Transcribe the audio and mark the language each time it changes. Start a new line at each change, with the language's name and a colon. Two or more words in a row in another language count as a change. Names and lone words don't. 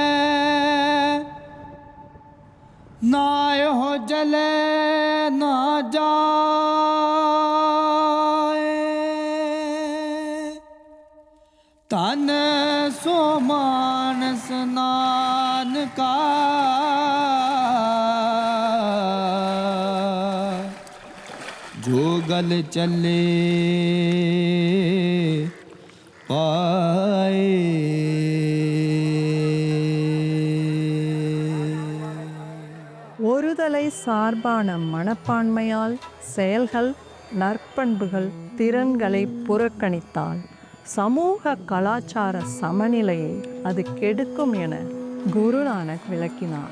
Punjabi: ਨਾਇ ਹੋ ਜਲੇ ਨਾ ਜਾਏ ਤਨ ਸੋ ਮਾਨਸ ਨਾਨ ਕਾ ਜੋ ਗਲ ਚਲੇ ਪਾਏ
Tamil: ஒருதலை சார்பான மனப்பான்மையால் செயல்கள், நற்பண்புகள், திறன்களை புறக்கணித்தால் சமூக கலாச்சார சமநிலையை அது கெடுக்கும் என குருநானக் விளக்கினார்.